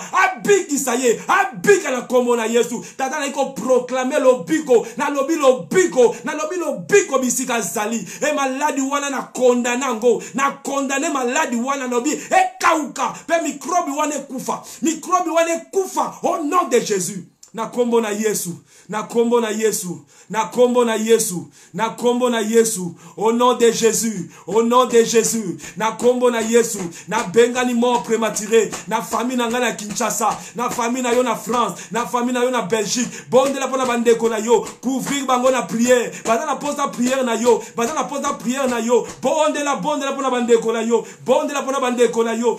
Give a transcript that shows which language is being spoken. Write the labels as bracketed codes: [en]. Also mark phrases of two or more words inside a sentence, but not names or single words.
[ln] Abikisa ye. Abika na kombo na Yesu. Tata na iko proclamer lobiko. Na lobi lobiko. Na lobi lobiko bisika zali. Maladi wana na kondanango. Na kondane maladi wana lobi. Kauka. Pe mikrobi wane kufa. Mikrobi wane kufa. [fr] Au nom de Jésus. [ln] Na kombo na Yesu. Na kombo na Yesu. Na kombo na Yesu. Na kombo na Yesu. [fr] Au nom de Jésus. Au nom de Jésus. [ln] Na kombo na Yesu. Na bengani [fr] mort prématuré. [ln] Na famille na nga na Kinshasa. Na famille na yo na France. Na famille na yo na Belgique. Bonde la pona bandeko na yo. Couvrir bango na prière. Banda na [fr] pose la prière [ln] na yo. Banda na [fr] pose la prière [ln] na yo. Bonde la pona bandeko na yo. Bonde la pona bandeko na yo.